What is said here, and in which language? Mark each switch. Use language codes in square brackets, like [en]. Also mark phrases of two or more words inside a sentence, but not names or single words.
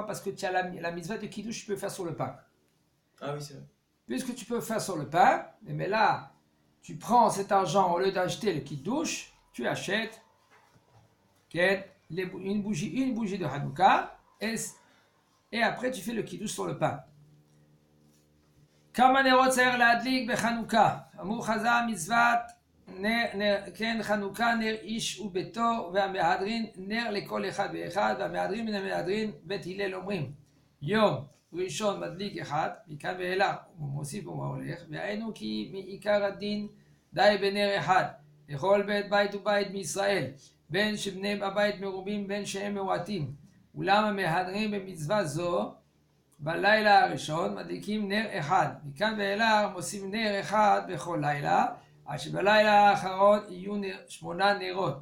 [fr] Parce que tu as la mitzvah de Kiddush, tu peux faire sur le pain. Ah oui, c'est vrai. Puisque tu peux faire sur le pain, mais là, tu prends cet argent au lieu d'acheter le Kiddush, tu achètes une bougie de Hanouka et après tu fais le Kiddush sur le pain. [he] כמה נרות צריך להדליק בחנוכה? אמרו חז"ל מצוות כן חנוכה נר איש וביתו והמהדרין נר לכל אחד ואחד והמהדרין מן המהדרין בית הלל אומרים יום ראשון מדליק אחד מכאן ואילך הוא מוסיף ומהולך והיינו כי מעיקר הדין די בנר אחד לכל בית ובית מישראל בין שבני הבית מרובים בין שהם מועטים אולם המהדרין במצווה זו בלילה הראשון מדליקים נר אחד, מכאן ואילך מוסיפים נר אחד בכל לילה, עד שבלילה האחרון יהיו 8 נרות.